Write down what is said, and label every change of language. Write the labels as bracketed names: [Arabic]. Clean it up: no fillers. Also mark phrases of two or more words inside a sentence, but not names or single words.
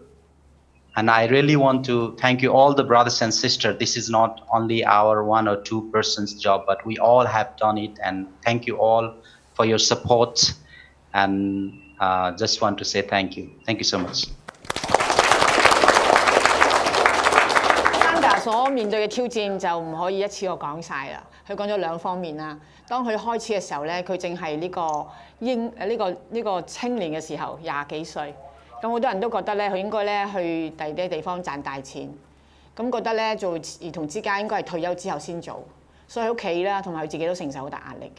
[English] And I really want to thank you all the brothers and sisters. This is not only our 1 or 2 persons job, but we all have done it. And thank you all for your support. And just want to say thank you. Thank you so much. [Cantonese] 所面對嘅挑戰就唔可以一次過講晒啦。佢講咗兩方面啦。當佢開始嘅時候咧，佢正係呢個青年嘅時候，20幾歲。咁好多人都覺得咧，佢應該咧去第二啲地方賺大錢。咁覺得咧做兒童之家應該係退休之後先做，所以喺屋企啦，同埋佢自己都承受好大壓力嘅。